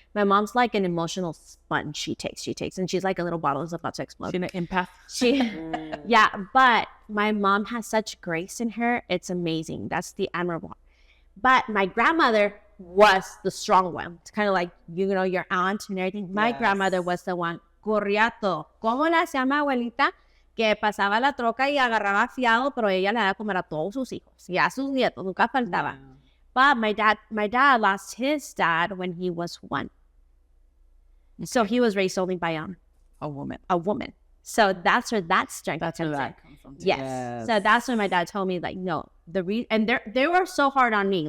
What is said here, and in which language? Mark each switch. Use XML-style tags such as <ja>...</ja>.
<en>My mom's like an emotional sponge. She takes, and she's like a little bottle that's about to explode. She an empath. She, yeah, but my mom has such grace in her. It's amazing. That's the admirable. But my grandmother was the strong one. It's kind of like, your aunt and everything. My Yes. grandmother was the one. Corriato.</en> <es>¿Cómo la hacía mi abuelita? Que pasaba la troca y agarraba fiado, pero ella le daba comer a todos sus hijos y a sus nietos. Nunca faltaba.</es> <en>But my dad lost his dad when he was 1. So he was raised only by A woman. a woman. So that's where that strength That's where comes in. that comes from. too. Yes. So that's when my dad told me, like, no, and they were so hard on me.</en>